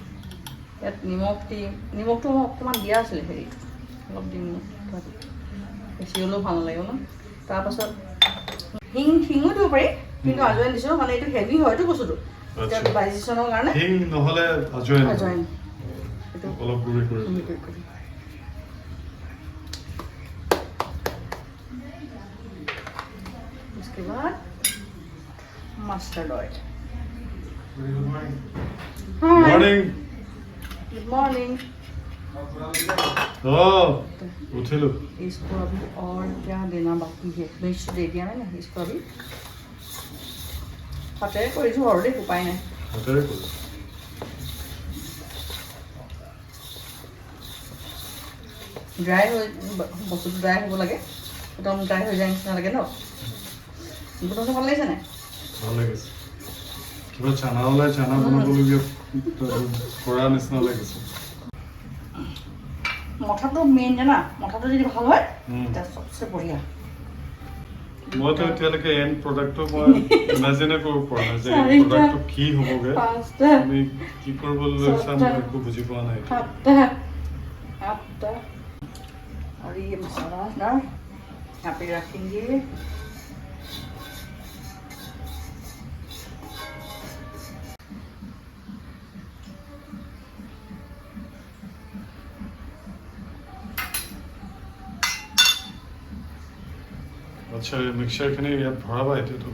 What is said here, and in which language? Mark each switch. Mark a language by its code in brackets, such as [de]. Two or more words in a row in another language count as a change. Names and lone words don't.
[as] ইয়াত নিমখ দিম নিমখটো মই অকণমান দিয়া আছিলে হেৰিটো অলপ দিম বেছি হ'লেও ভাল নালাগিব ন তাৰপাছত হিঙো দিব পাৰি কিন্তু আজৱাইন দিছোঁ মানে এইটো হেভি হয়তো বস্তুটো ডাইজেশ্যনৰ কাৰণে হিং নহ'লে আজৱাইন এইটো অলপ গুড়ি কৰি [hi] उसके बाद [en] mustard oil [hi] मॉर्निंग [en] good morning [as] उठिलो [hi] इसको अभी और क्या देना बाकी है मिर्च दे दिया मैंने इसको अभी हाथे [as] কৰিছো অলৰেডি উপায় নাই হাতেৰে কৰি ড্ৰাই হৈ বস্তুটো ড্ৰাই হ'ব লাগে একদম ড্ৰাই হৈ যায় নিচিনা লাগে ন গোটাটো ভাল লাগিছে নাই ভাল লাগিছে কিবা চানা ওলাই চানা বনাবলগীয়া কৰা নিচিনা লাগিছে মঠাটো মেইন জানা মঠাটো যদি ভাল হয় তাৰ [hi] सबसे बढ़िया [as] মইতো এতিয়ালৈকে [en] end product [as] মই ইমাজিনে কৰিব পৰা নাই যে এই প্ৰডাক্টটো কি হ'বগে আমি কি কৰিব লৈছা মই একো বুজি পোৱা নাই [hi] और ये मसाला ना यहाँ पे रखेंगे [as] আচ্ছা মিক্সাৰখিনি ইয়াত ভৰাবা এতিয়া তুমি